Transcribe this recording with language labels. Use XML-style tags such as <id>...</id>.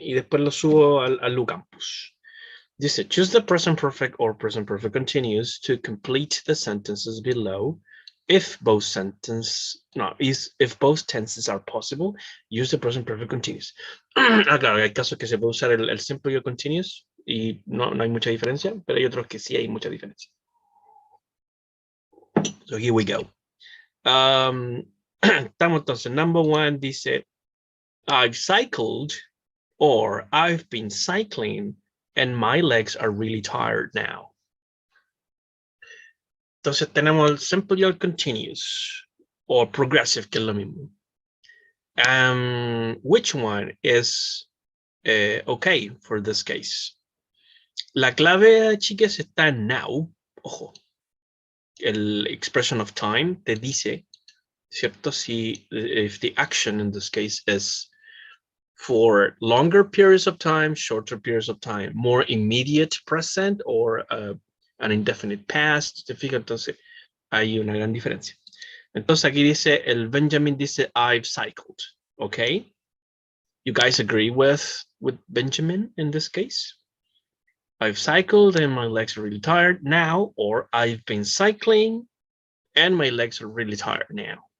<es>Y después lo subo al Lucampus.</es> <en>Dice, choose the present perfect or present perfect continuous to complete the sentences below. If both tenses are possible, use the present perfect continuous.</en> <es>Claro, hay casos que se puede usar el simple y el continuous y no hay mucha diferencia, pero hay otros que sí hay mucha diferencia.</es> <en>So here we go.</en> <es>Estamos entonces,</es> <en>number one dice, I've cycled or I've been cycling and my legs are really tired now.</en> <es>Entonces tenemos el simple y el continuous o progressive, que es lo mismo.</es> <en>Which one is okay for this case?</en> <es>La clave, chicas, está en now. Ojo, el expression of time te dice, ¿cierto?</es> <en>Si if the action in this case is for longer periods of time, shorter periods of time, more immediate present or an indefinite past,</en> <es>¿te fijas? Entonces hay una gran diferencia. Entonces aquí dice, el Benjamin dice,</es> <en>I've cycled, okay? You guys agree with Benjamin in this case? I've cycled and my legs are really tired now, or I've been cycling and my legs are really tired now.</en>